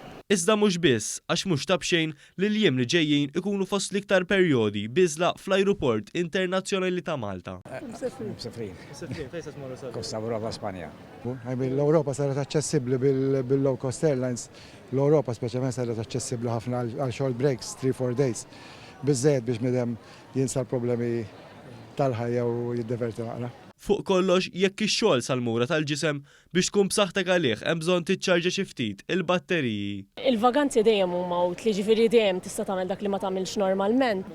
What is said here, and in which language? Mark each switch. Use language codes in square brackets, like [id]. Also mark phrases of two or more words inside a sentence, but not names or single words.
[mt] Iżda mhux biss għax mhux tabxejn li l-jiem li ġejjin ikunu fost l-iktar perjodi biżla fl-Ajruport Internazzjonali ta' Malta. Msefrin. Kosta Ewropa Spanja. L-Ewropa saret aċċessibbli bil- [en] low cost airlines. [mt] L-Ewropa speċjalment saret aċċessibbli ħafna għal [en] short breaks 3-4 days. [mt] Biżżejjed biex midem jinsa l-problemi tal-ħajja u jiddeverti naqra. Fuq kollox, jekk ix-xogħol sal-mura tal-ġisem biex tkun b'saħħtek għalih hemm bżonn tiċċarġa xi ftit il-batteriji. Il-vaganzi dejjem huma utli, ġifieri dejjem tista' tagħmel dak li ma tagħmilx normalment.